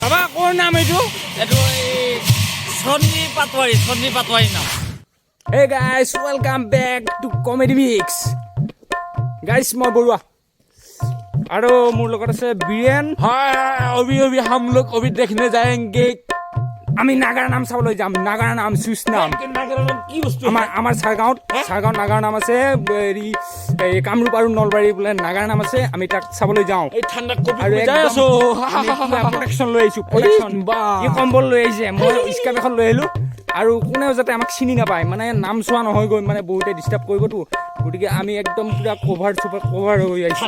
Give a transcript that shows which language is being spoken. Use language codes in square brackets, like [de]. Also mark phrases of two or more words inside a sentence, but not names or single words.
[as] বাবা কোন নাম এইটো? এইটো সঞ্জীৱ পাটোৱাৰী নাম। [en] Hey guys, welcome back to Comedy Mix. Guys, [as] মই বৰুৱা আৰু মোৰ লগত আছে বীৰেন। [hi] হয় अभी हम लोग अभी देखने जाएंगे। [as] আমি নাগাৰ নাম চাবলৈ যাম। নাগাৰ নাম চুজ নাম কি বস্তু? আমাৰ চাৰগাঁৱত নাগাৰ নাম আছে। হেৰি এই কামৰূপ আৰু নলবাৰী বোলে নাগাৰ নাম আছে। আমি তাক চাবলৈ যাওঁ এই ঠাণ্ডাত কবি আৰু যাই আছো। প্ৰটেকশ্যন লৈ আহিছো। প্ৰটেকশ্যন ই কম্বল লৈ আহিছে, মই স্কাৰ্ফ এখন লৈ আহিলো আৰু কোনেও যাতে আমাক চিনি নাপায়, মানে নাম চোৱা নহয় গৈ, মানে বহুতে ডিষ্টাৰ্ব কৰিবতো, গতিকে আমি একদম পুৰা কভাৰ হৈ আহিছো।